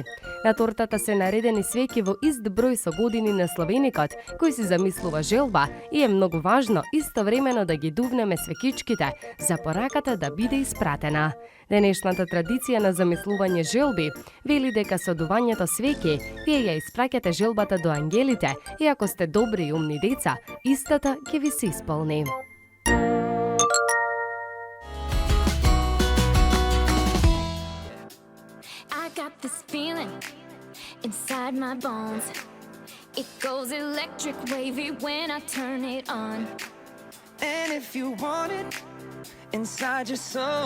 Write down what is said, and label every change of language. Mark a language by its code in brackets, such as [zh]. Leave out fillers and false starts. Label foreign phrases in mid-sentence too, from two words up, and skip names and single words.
[mk] На тортата се наредени свеки во ист број со години на славеникот, кој си замислува желба и е многу важно истовремено да ги дувнеме свекичките за пораката да биде испратена. Денешната традиција на замислување желби вели дека со дувањето свеки вие ја испраќате желбата до ангелите и ако сте добри и умни деца, истата ќе ви се исполни. [en] I got this feeling inside my bones. It goes electric wavy when I turn it on. And if you want it inside your soul,